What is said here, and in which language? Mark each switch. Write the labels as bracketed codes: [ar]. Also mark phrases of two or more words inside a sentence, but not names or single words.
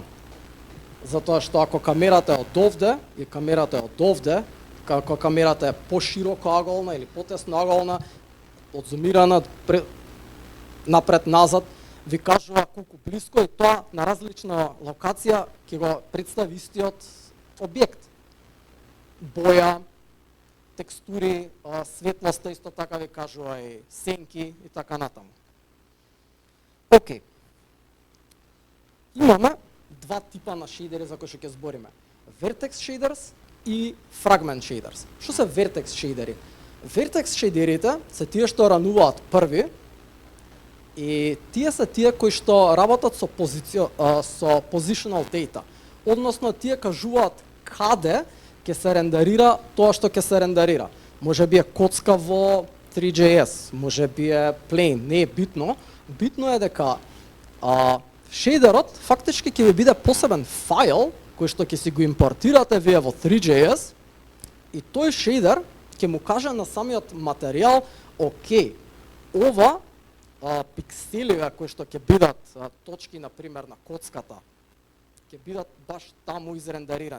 [mk] Затоа што ако камерата е од овде и камерата е од овде, како камерата е пошироко аголна или потесно аголна, одзумирана напред-назад, ви кажува колку блиско и тоа на различна локација ќе го представи истиот објект. Боја, текстури, светлоста исто така ви кажува и сенки и така натаму. Океј. Имаме два типа на шейдери за кои што ќе збориме. [en] Vertex shaders и fragment shaders. [mk] Што се vertex shaderi? Vertex shadерите се тие што рануваат први и тие се тие кои што работат со [en] positional data. [mk] Односно тие кажуваат каде ќе се рендерира тоа што ќе се рендерира. Може би е коцка во 3JS, може би е plain, не е битно. Битно е дека шейдерот фактички ќе ви биде посебен файл кој што ќе си го импортирате вие во 3JS и тој шейдер ќе му каже на самиот материјал, окей, ова пикселиве кои што ќе бидат точки, например, на коцката, ќе бидат баш таму изрендерирани.